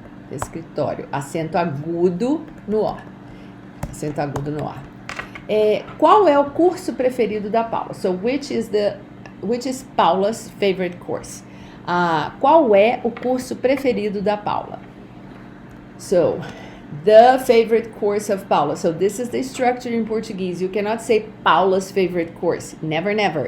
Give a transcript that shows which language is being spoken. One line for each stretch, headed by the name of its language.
Portuguese: Escritório, acento agudo no O. Acento agudo no O. Qual é o curso preferido da Paula?
English: So, which is Paula's favorite course?
Portuguese: Qual é o curso preferido da Paula?
English: So, the favorite course of Paula. So this is the structure in Portuguese. You cannot say Paula's favorite course. Never, never.